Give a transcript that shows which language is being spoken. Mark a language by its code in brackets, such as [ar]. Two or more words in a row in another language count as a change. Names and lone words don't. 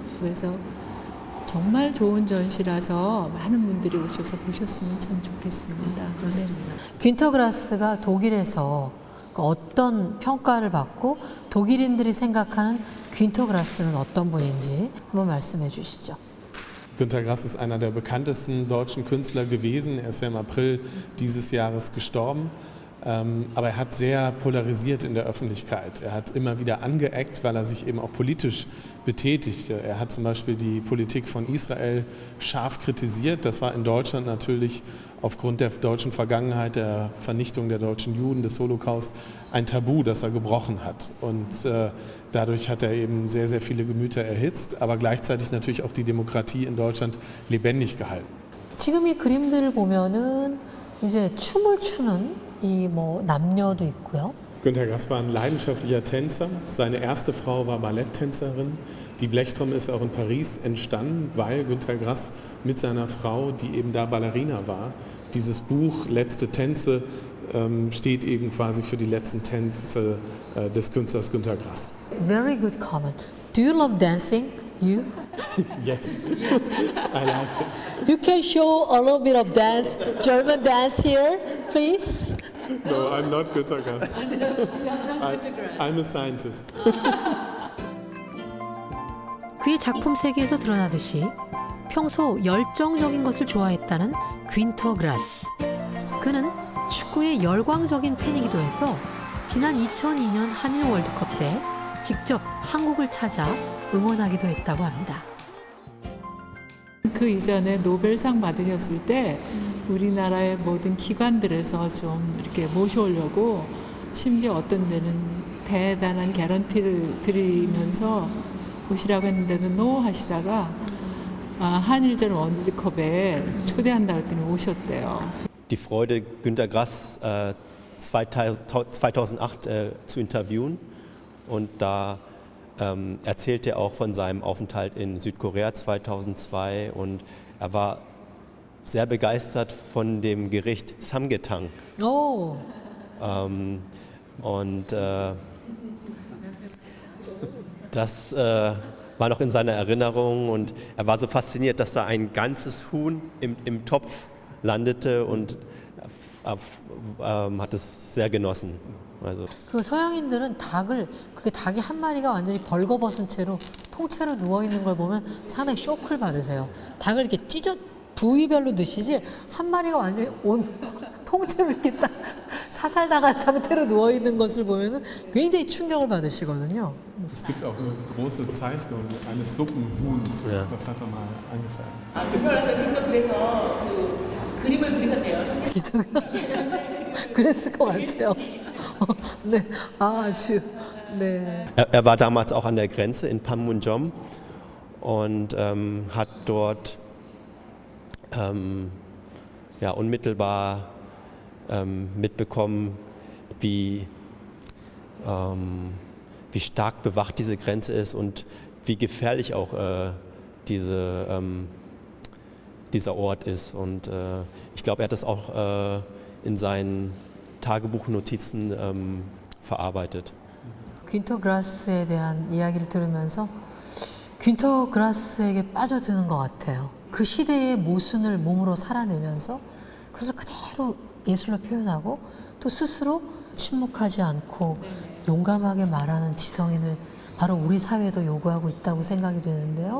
[ko] 그래서 정말 좋은 전시라서 많은 분들이 오셔서 보셨으면 참 좋겠습니다. 그렇습니다. 귄터 그라스가 독일에서 어떤 평가를 받고 독일인들이 생각하는 귄터 그라스는 어떤 분인지 한번 말씀해 주시죠. [de] Günter Grass ist einer der bekanntesten deutschen Künstler gewesen. Er ist ja im April dieses Jahres gestorben. Aber er hat sehr polarisiert in der Öffentlichkeit. Er hat immer wieder angeeckt, weil er sich eben auch politisch betätigte. Er hat zum Beispiel die Politik von Israel scharf kritisiert. Das war in Deutschland natürlich aufgrund der deutschen Vergangenheit, der Vernichtung der deutschen Juden, des Holocaust, ein Tabu, das er gebrochen hat. Und dadurch hat er eben sehr, sehr viele Gemüter erhitzt, aber gleichzeitig natürlich auch die Demokratie in Deutschland lebendig gehalten. [ko] 지금 이 그림들을 보면은 이제 춤을 추는 이 뭐 남녀도 있고요. [de] Günter Grass war ein leidenschaftlicher Tänzer. Seine erste Frau war Balletttänzerin. Die Blechtrommel ist auch in Paris entstanden, weil Günter Grass mit seiner Frau, die eben da Ballerina war, dieses Buch Letzte Tänze steht eben quasi für die letzten Tänze des Künstlers Günter Grass. [en] Very good comment. Do you love dancing? You? Yes, I like it. You can show a little bit of dance, German dance here, please. No, I'm not Günter Grass. I'm a scientist. [ko] 그의 작품 세계에서 드러나듯이 평소 열정적인 것을 좋아했다는 귄터 그라스. 그는 축구의 열광적인 팬이기도 해서 지난 2002년 한일 월드컵 때 직접 한국을 찾아 응원하기도 했다고 합니다. 그 이전에 노벨상 받으셨을 때 우리나라의 모든 기관들에서 좀 이렇게 모셔오려고 심지어 어떤 데는 대단한 개런티를 드리면서 오시라고 했는데도 노 하시다가 한일전 월드컵에 초대한다 했더니 오셨대요. [de] Die Freude, Günter Grass 2008 zu interviewen. Und da erzählte er auch von seinem Aufenthalt in Südkorea 2002 und er war sehr begeistert von dem Gericht Samgyetang. [ko] 오, [de] Das war noch in seiner Erinnerung und er war so fasziniert, dass da ein ganzes Huhn im Topf landete und hat es sehr genossen. Also. [ko] 그 서양인들은 그렇게 닭이 한 마리가 완전히 벌거벗은 채로 통째로 누워 있는 걸 보면 상당히 쇼크를 받으세요. 닭을 이렇게 부위별로 드시지 한 마리가 완전히 통째로 이렇게 딱 사살당한 상태로 누워 있는 것을 보면은 굉장히 충격을 받으시거든요. [de] Es gibt auch eine große Zeichnung eines Suppenhuhns. Ja. Das hat er mal angefangen. [ko] 윤표라서 직접 그래서 그 그림을 그리셨대요. 그랬을 것 같아요. 네, 아주 네. [de] Er war damals auch an der Grenze in Panmunjom und hat dort unmittelbar mitbekommen, wie stark bewacht diese Grenze ist und wie gefährlich auch dieser Ort ist. Und ich glaube, er hat das auch in seinen Tagebuchnotizen verarbeitet. [ko] 귄터 그라스에 대한 이야기를 들으면서 귄터 그라스에게 빠져드는 것 같아요. 그 시대의 모순을 몸으로 살아내면서 그것을 그대로 예술로 표현하고 또 스스로 침묵하지 않고 용감하게 말하는 지성인을 바로 우리 사회도 요구하고 있다고 생각이 되는데요.